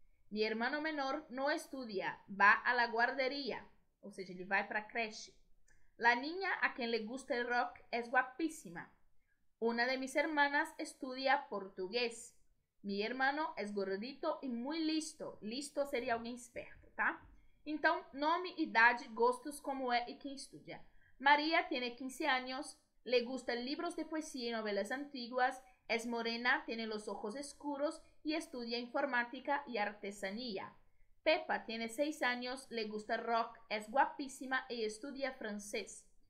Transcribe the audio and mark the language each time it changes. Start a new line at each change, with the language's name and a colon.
Spanish: Mi hermano menor no estudia, va a la guardería,
Portuguese: ou seja, ele vai para a creche.
Spanish: La niña a quien le gusta el rock es guapísima. Una de mis hermanas estudia portugués. Mi hermano es gordito y muy listo.
Portuguese: Listo seria alguém esperto, tá? Então, nome, idade, gostos, como é e quem estudia.
Spanish: María tiene 15 años, le gustan libros de poesía y novelas antiguas, es morena, tiene los ojos oscuros y estudia informática y artesanía. Pepa tiene 6 años, le gusta rock, es guapísima y estudia francés.